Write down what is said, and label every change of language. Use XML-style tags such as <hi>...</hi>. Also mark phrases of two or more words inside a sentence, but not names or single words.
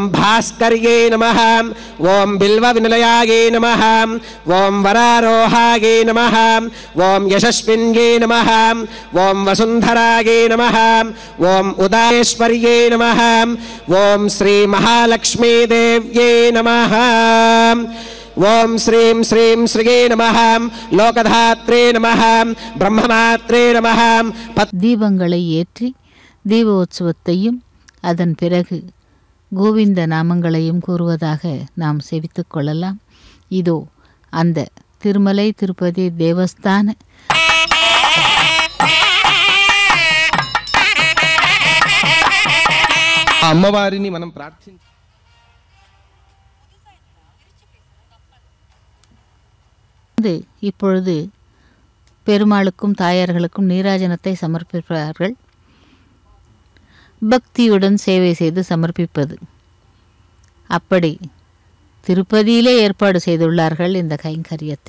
<sa>भास्कर्यै नमः ओम बिल्वविनिलयायै नमः ओम वरारोहायै नमः ओम यशस्विन्यै नमः ओम वसुन्धरायै नमः ओम उदायेश्वर्यै नमः ओम श्री महालक्ष्मी देव्यै नमः ओम श्रीं श्रीं श्रीये नमः लोकधात्रे नमः ब्रह्ममात्रे नमः.</sa> <ta>தீபங்களை ஏற்றி தீபோத்சவத்தையும் அதன் பிறகு கோவிந்த நாமங்களையும் கூறுவதாக நாம் செவித்துக் கொள்ளலாம். இதோ அந்த திருமலை திருப்பதி தேவஸ்தான</ta> <te>అమ్మవారిని మనం ప్రార్థించి</te> <ta>இப்பொழுது பெருமாளுக்கும் தாயார்களுக்கும் நீராஜனத்தை சமர்ப்பிப்பார்கள். பக்தியுடன் சேவை செய்து சமர்ப்பிப்பது. அப்படி திருப்பதியிலே ஏற்பாடு செய்துள்ளார்கள் இந்த கைங்கரியத்தை.</ta>